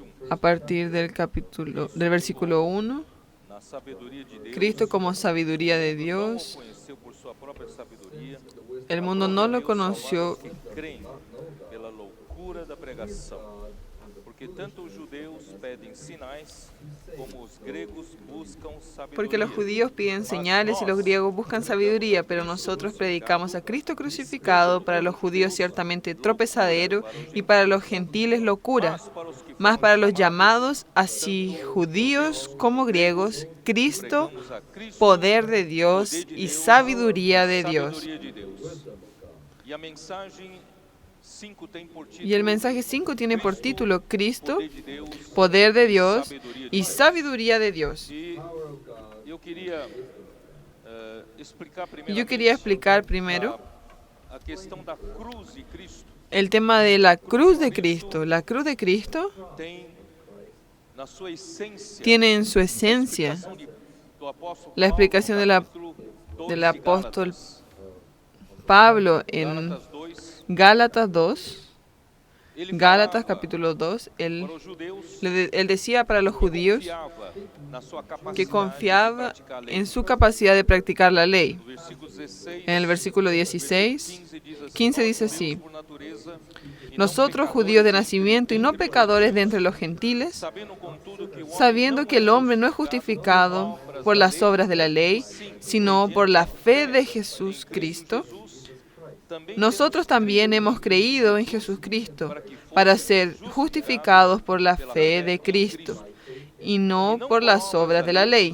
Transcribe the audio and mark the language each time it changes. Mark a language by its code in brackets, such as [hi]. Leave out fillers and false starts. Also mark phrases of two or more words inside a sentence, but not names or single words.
[es] a partir del versículo 1. [pt] na sabedoria de Deus, [es] Cristo como sabiduría de [pt] não o [es] Dios. [pt] conheceu por sua própria sabedoria, [es] El mundo no lo [pt] Deus [es] conoció [pt] salvar os que creem pela loucura da pregação. Porque tanto os judeus pedem sinais, como os gregos buscam [es] porque los [pt] sabedoria. [es] judíos piden señales y los griegos buscan sabiduría, pero nosotros predicamos a Cristo crucificado, para los judíos ciertamente tropezadero y para los gentiles locura, mas para los llamados, así judíos como griegos, Cristo, [pt] Pregamos a Cristo, [es] poder de Dios [pt] poder de [es] y [pt] Deus, [es] sabiduría de Dios. [pt] sabedoria de Deus. E a mensagem 5 tem por título [es] Y el mensaje 5 tiene por título Cristo, [pt] Poder de Deus, [es] poder de Dios [pt] sabedoria de [es] y [pt] Deus. [es] sabiduría de Dios. [pt] E eu queria explicar [es] Y yo quería explicar primero [pt] a questão da cruz de Cristo. [es] el tema de la cruz de Cristo. La cruz de Cristo [pt] Tem na sua essência [es] tiene en su esencia [pt] explicação do apóstolo [es] la explicación [pt] Paulo, no capítulo 12 [es] del [pt] de [es] apóstol [pt] Gálatas. [es] Pablo en Gálatas 2, [pt] Gálatas 2, ele Gálatas falava [es] capítulo 2, él [pt] para os judeus [es] decía para los judíos [pt] confiava na sua capacidade [es] que de confiaba [pt] praticar a lei. [es] en su capacidad de practicar la ley. [pt] No versículo 16, [es] En el versículo 16, 15 dice así: [pt] por natureza, e não [es] nosotros pecadores judíos de de nacimiento y no [pt] espírito, [es] pecadores de entre los gentiles, [pt] sabendo contudo que o homem [es] sabiendo [pt] não [es] que el [pt] é [es] hombre no es justificado por las obras de la ley, sino por la fe de Jesucristo, [pt] também [es] nosotros también hemos creído en Jesucristo para ser justificados por la fe de Cristo y no por las obras de la ley.